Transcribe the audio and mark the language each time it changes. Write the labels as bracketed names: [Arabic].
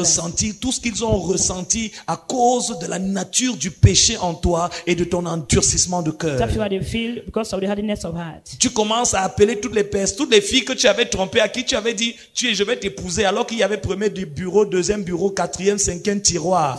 [French] ressentir tout ce qu'ils ont ressenti à cause de la nature du péché en toi et de ton endurcissement de cœur. [English] Start feeling what they feel because of the hardness of heart. [French] Tu commences à appeler toutes les filles que tu avais trompées, à qui tu avais dit, je vais t'épouser, alors qu'il y avait premier du bureau, deuxième bureau, quatrième, cinquième tiroir.